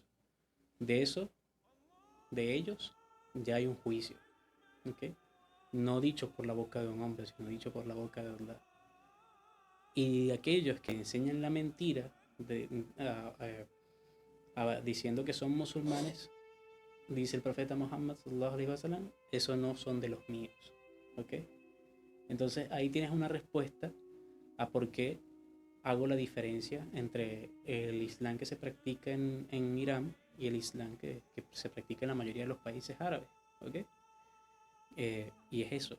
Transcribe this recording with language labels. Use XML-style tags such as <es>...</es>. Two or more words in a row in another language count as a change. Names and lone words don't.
<es>De eso, de ellos, ya hay un juicio, ¿ok? No dicho por la boca de un hombre, sino dicho por la boca de Allah. Y aquellos que enseñan la mentira diciendo que son musulmanes, dice el profeta Muhammad</es> <ar>صلى الله عليه وسلم,</ar> <es>esos no son de los míos, ¿ok? Entonces ahí tienes una respuesta a por qué hago la diferencia entre el Islam que se practica en Irán y el Islam que se practica en la mayoría de los países árabes, ¿ok? Y es eso.</es>